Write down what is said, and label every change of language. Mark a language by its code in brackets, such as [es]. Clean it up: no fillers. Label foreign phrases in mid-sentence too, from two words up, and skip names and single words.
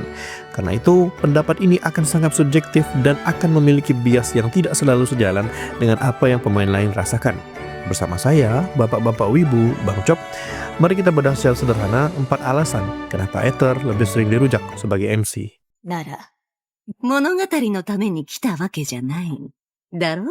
[id] Karena itu, pendapat ini akan sangat subjektif dan akan memiliki bias yang tidak selalu sejalan dengan apa yang pemain lain rasakan. Bersama saya, Bapak-Bapak Wibu, Bang Cop, mari kita bedah secara sederhana 4 alasan kenapa Aether lebih sering dirujak sebagai MC. [ja] なら、物語のために来たわけじゃない。だろ？